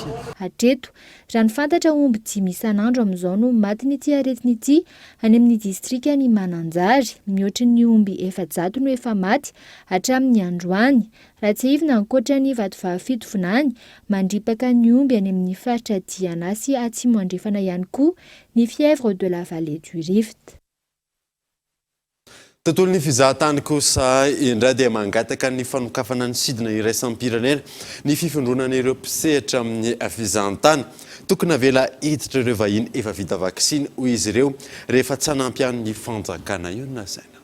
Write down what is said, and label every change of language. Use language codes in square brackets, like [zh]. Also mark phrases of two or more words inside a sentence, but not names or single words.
[mg] Hatreto, raha ny fantatra omby 5 isan'andro amin'izao no maty n'ity aretina ity any amin'ny distrika ny Mananjary, mihoatra ny omby 400 no efa maty hatramin'ny androany. Raha tsy ahivina ankoatra ny vatovaha-fitovinany, mandripaka ny omby any amin'ny faritra Diana sy atsimo andrefana ihany koa ny [fr] fièvre de la vallée du Rift. [mg] Tontolo ny fizahatany kosa indray dia mangataka ny fanokafana ny sidina iraisam-pirenena ny fifindronana ireo mpisehatra amin'ny fizahatany tokony avela hiditra ireo vahiny efa vita vaksiny hoy izy ireo rehefa tsy hanampy fanjakana io na saina.